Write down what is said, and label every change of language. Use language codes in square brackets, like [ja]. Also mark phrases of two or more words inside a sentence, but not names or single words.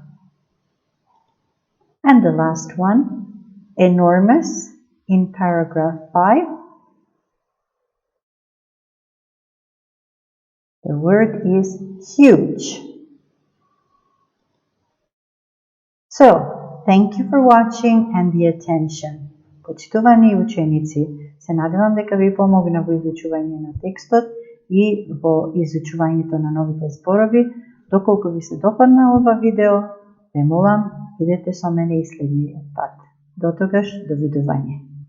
[en] And the last one, enormous, in paragraph 5. The word is huge. So, thank you for watching and the attention. [mk] Почитувани ученици, се надевам дека ви помогна во изучување на текстот и во изучувањето на новите зборови. Доколку ви се допадна ова видео, ве молам, бидете со мене и следниот пат. До тогаш, довидување.